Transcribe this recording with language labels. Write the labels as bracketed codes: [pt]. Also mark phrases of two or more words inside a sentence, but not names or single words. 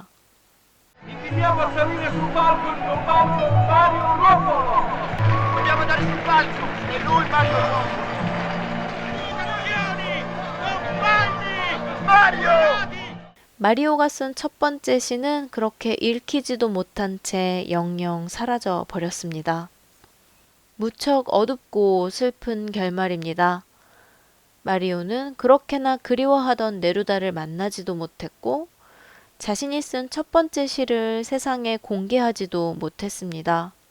[it] Invitiamo a salire sul palco il comparso Mario Ruffolo! Vogliamo andare sul palco! E lui Mario Ruffolo! compagni! Mario! [ko] 마리오가 쓴 첫 번째 시는 그렇게 읽히지도 못한 채 영영 사라져 버렸습니다. 무척 어둡고 슬픈 결말입니다. 마리오는 그렇게나 그리워하던 네루다를 만나지도 못했고 자신이 쓴 첫 번째 시를 세상에 공개하지도 못했습니다.